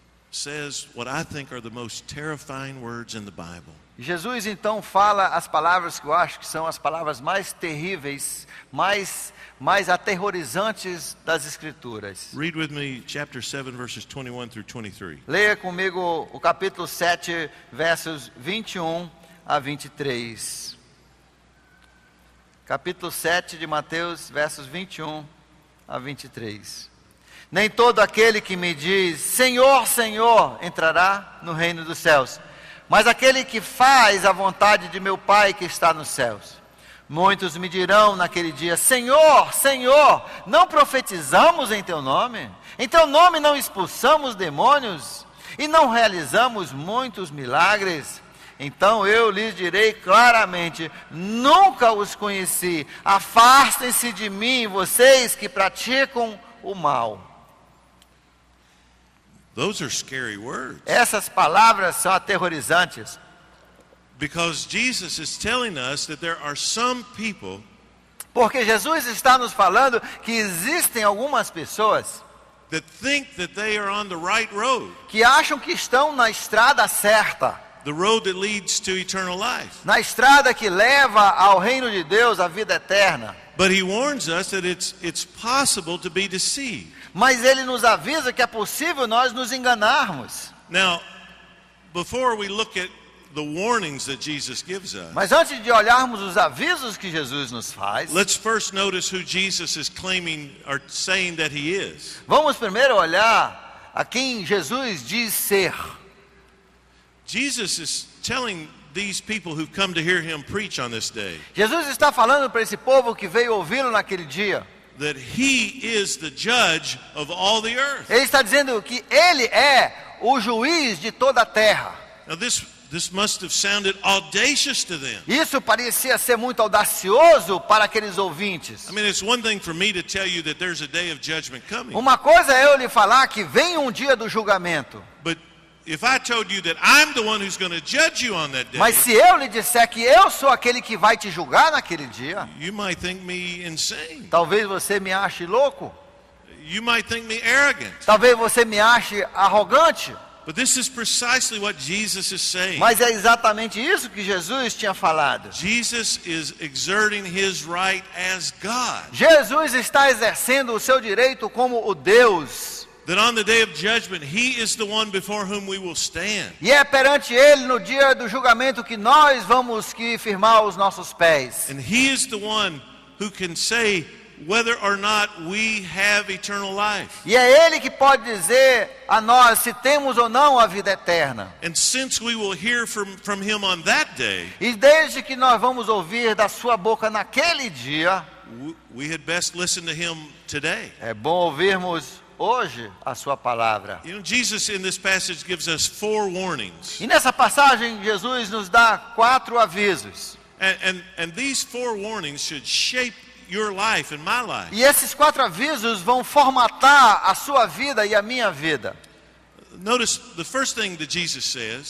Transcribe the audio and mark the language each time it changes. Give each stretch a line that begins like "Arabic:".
English: says what I think are the most terrifying words in the Bible.
Portuguese: Jesus então fala as palavras que eu acho que são as palavras mais terríveis, mais aterrorizantes das Escrituras.
English: Read with me chapter 7, verses 21 through 23.
Portuguese: Leia comigo o capítulo 7, versos 21 a 23. Capítulo 7 de Mateus, versos 21 a 23. Nem todo aquele que me diz, Senhor, Senhor, entrará no reino dos céus, mas aquele que faz a vontade de meu Pai que está nos céus. Muitos me dirão naquele dia, Senhor, Senhor, não profetizamos em teu nome? Em teu nome não expulsamos demônios? E não realizamos muitos milagres? Então eu lhes direi claramente, nunca os conheci. Afastem-se de mim, vocês que praticam o mal.
English: Those are scary words.
Portuguese: Essas palavras são aterrorizantes.
English: Because Jesus is telling us that there are some people
Portuguese: Porque Jesus está nos falando que existem algumas pessoas
English: that think that they are on the right road,
Portuguese: que acham que estão na estrada certa,
English: the road that leads to eternal life.
Portuguese: na estrada que leva ao reino de Deus, à vida eterna.
English: But he warns us that it's possible to be deceived.
Portuguese: Mas ele nos avisa que é possível nós nos enganarmos.
English: Now, before we look at the warnings that Jesus gives us,
Portuguese: Mas antes de olharmos os avisos que Jesus nos faz,
English: let's first notice who Jesus is claiming or saying that he is.
Portuguese: vamos primeiro olhar a quem Jesus diz ser.
English: Jesus is telling these people who've come to hear him preach on this day
Portuguese: Jesus está falando para esse povo que veio ouvi-lo naquele dia.
English: that he is the judge of all the earth.
Portuguese: Ele está dizendo que ele é o juiz de toda a terra.
English: Now this must have sounded audacious to them.
Portuguese: Isso parecia ser muito audacioso para aqueles ouvintes.
English: I mean, it's one thing for me to tell you that there's a day of judgment coming.
Portuguese: Uma coisa é eu lhe falar que vem um dia do julgamento.
English: But if I told you that I'm the one who's going to judge you on that day,
Portuguese: Mas se eu lhe disser que eu sou aquele que vai te julgar naquele dia,
English: you might think me insane.
Portuguese: talvez você me ache louco.
English: You might think me arrogant.
Portuguese: Talvez você me ache arrogante.
English: But this is precisely what Jesus is saying.
Portuguese: Mas é exatamente isso que Jesus tinha falado.
English: Jesus is exerting his right as God.
Portuguese: Jesus está exercendo o seu direito como o Deus.
English: That on the day of judgment, he is the one before whom we will stand.
Portuguese: E é perante Ele no dia do julgamento que nós vamos que firmar os nossos pés.
English: And he is the one who can say whether or not we have eternal life.
Portuguese: E é Ele que pode dizer a nós se temos ou não a vida eterna.
English: And since we will hear from him on that day,
Portuguese: E desde que nós vamos ouvir da sua boca naquele dia,
English: we had best listen to him today.
Portuguese: é bom ouvirmos hoje a sua palavra.
English: You know, Jesus in this passage gives us 4 warnings.
Portuguese: E nessa passagem Jesus nos dá 4 avisos.
English: And these 4 warnings should shape your life and my life.
Portuguese: E esses 4 avisos vão formatar a sua vida e a minha vida.
English: Notice the first thing that Jesus says